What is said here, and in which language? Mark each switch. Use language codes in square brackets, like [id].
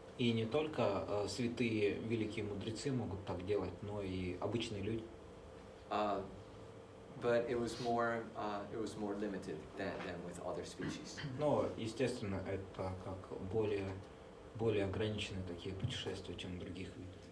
[ru] И не только святые великие мудрецы могут так делать, но и обычные люди. [en] But it was more limited than with other species. [ru] Но, естественно, это как более ограниченные такие путешествия, чем у других видов.